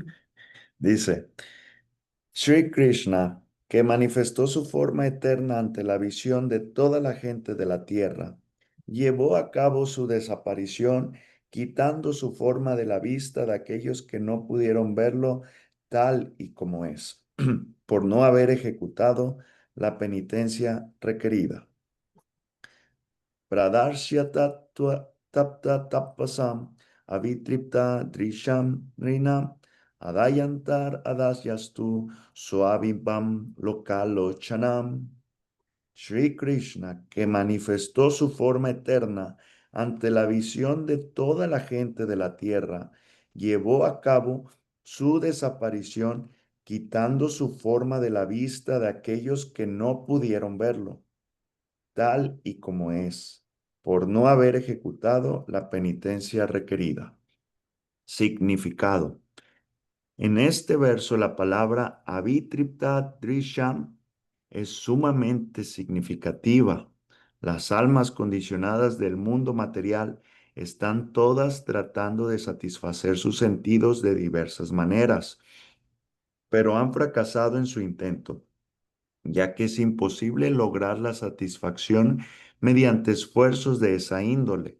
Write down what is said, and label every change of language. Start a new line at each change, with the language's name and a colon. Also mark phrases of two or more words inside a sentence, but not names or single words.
Spanish: Dice, Sri Krishna, que manifestó su forma eterna ante la visión de toda la gente de la tierra, llevó a cabo su desaparición, quitando su forma de la vista de aquellos que no pudieron verlo tal y como es, por no haber ejecutado la penitencia requerida.
Sanskrit: प्रदर्श्यातप्ततपसाम् अवितृप्तदृशां नृणाम् आदायान्तर्दधाद् यस् तु स्वबिम्बं लोकलोचनम्.
Spanish: Sri Krishna, que manifestó su forma eterna ante la visión de toda la gente de la tierra, llevó a cabo su desaparición, quitando su forma de la vista de aquellos que no pudieron verlo, tal y como es, por no haber ejecutado la penitencia requerida. Significado. En este verso la palabra
Sanskrit: अवितृप्तदृशाम्
Spanish: es sumamente significativa. Las almas condicionadas del mundo material están todas tratando de satisfacer sus sentidos de diversas maneras, pero han fracasado en su intento, ya que es imposible lograr la satisfacción mediante esfuerzos de esa índole.